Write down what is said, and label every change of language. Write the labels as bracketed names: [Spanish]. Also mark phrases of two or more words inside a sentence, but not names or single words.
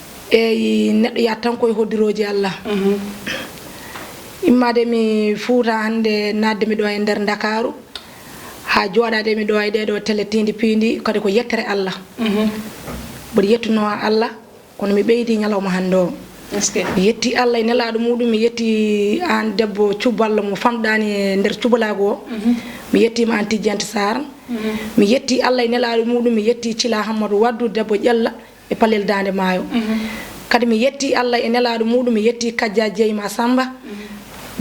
[Fula] Eyi, neɗɗo ya tan koye hoddiroji Allah. Mhm. Immade mi Fouta hande, nadde mi ɗo e nder Dakaru, ha joɗade mi ɗo e ɗeɗo télé Tindi Pindi, kadi ko yettere Allah. Mhm. Mboɗo yettuno Allah, kono mi ɓeydi ñalawma hande o. [French] Est-ce que [Fula] Mi yetti Allah e nelaɗo muɗum, mi yetti an debbo cuballo mo famɗani e nder cubalago o. Mhm. Mi yettima an Tijjanti Sarr. Mhm. Mi yetti Allah e nelaɗo muɗum, mi yetti Thila Hammadou Waddu, debbo ƴella e Palel Dande Maayo. Mhm. Kadi mi yetti Allah e nelaɗo muɗum, mi yetti Kadja Dieyma Samba, Mhm.